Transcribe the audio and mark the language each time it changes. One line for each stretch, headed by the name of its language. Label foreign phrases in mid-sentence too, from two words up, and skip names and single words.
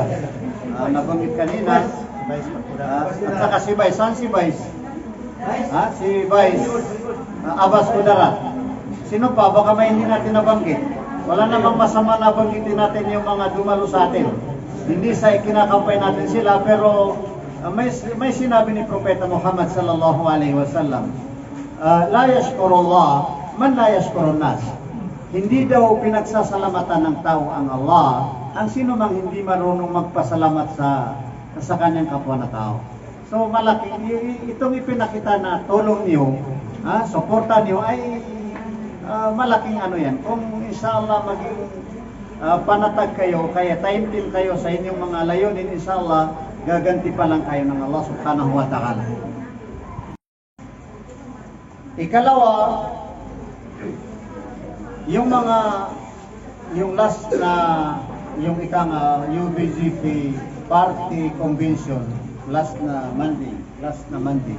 Filipino: Nabanggit kanina. At saka si Vice. Saan si Vice? Si Vice. Abbas Kudarat. Sino pa? Baka may hindi natin nabanggit. Wala namang masama na banggitin natin yung mga dumalo sa atin. Hindi sa ikinakampay natin sila, pero may sinabi ni Propeta Muhammad
Arabic: صلى الله عليه وسلم, لا يشكر الله من لا يشكر الناس.
Filipino: Hindi daw pinagsasalamatan ng tao ang Allah ang sino mang hindi marunong magpasalamat sa kanyang kapwa na tao. So malaki itong ipinakita na tulong niyo, suporta niyo ay malaking ano yan. Kung inshallah maging panatag kayo, kaya taimtim kayo sa inyong mga layunin, inshallah gaganti pa lang kayo ng Allah
Arabic: سبحانه وتعالى.
Filipino: Ikalawa, yung last na yung ikang UBGP party convention last na Monday.